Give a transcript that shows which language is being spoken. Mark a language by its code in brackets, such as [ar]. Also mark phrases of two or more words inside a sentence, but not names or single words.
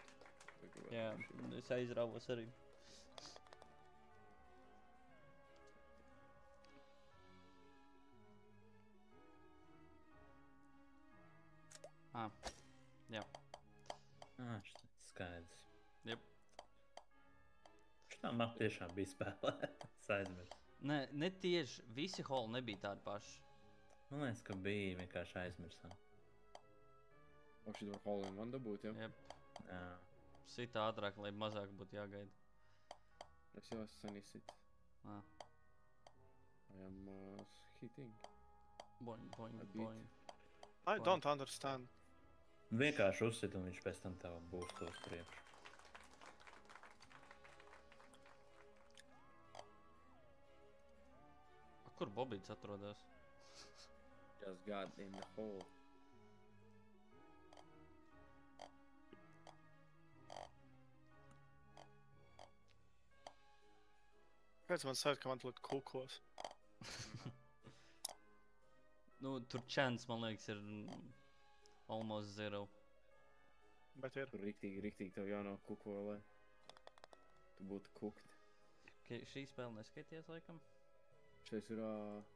[lv] Jā, es aizrāvos arī. Ah, jā. Skaidrs. Jep. Šitā map tiešām bija spēlēta. Es aizmirsu. Ne tieši, visi holi nebija tādi paši. Man liekas, ka bija vienkārši aizmirsām. O, šī var [en] hole in one [lv] dabūt, jā? Jep. Jā. Sita ātrāk, lai mazāk būtu jāgaida. Es jau esmu sen izsit. Ah, [en] I am hitting. boing, boing, A bit. boing. I don't understand. [lv] Vienkārši uzsit un viņš pēc tam tev būs to uz priekšu. Kur Bobīts atrodas? [en] Just got in the hole. [lv] Kāpēc man saka, ka man tur kukos? Nu, tur chance, man liekas, ir [en] almost zero. [lv] Bet ir. Tur riktīgi tev jānāk kuko, lai tu būtu kukt. Šī spēle neskaities, laikam? Šeit ir